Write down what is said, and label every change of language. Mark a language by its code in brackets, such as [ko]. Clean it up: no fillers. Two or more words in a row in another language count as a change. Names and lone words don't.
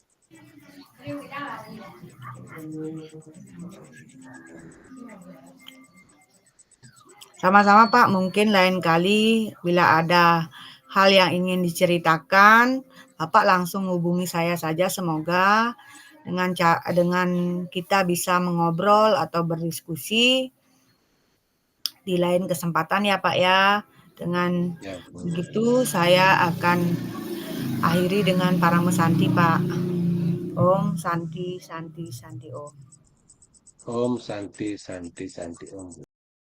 [id] Sama-sama Pak, mungkin lain kali bila ada hal yang ingin diceritakan, Bapak langsung hubungi saya saja. Semoga dengan kita bisa mengobrol atau berdiskusi di lain kesempatan ya Pak ya. Dengan Ya, Bu. begitu saya akan akhiri dengan Parang Mesanti Pak. [sa] Om Santi Santi Santi Om. Om Santi Santi Santi Om.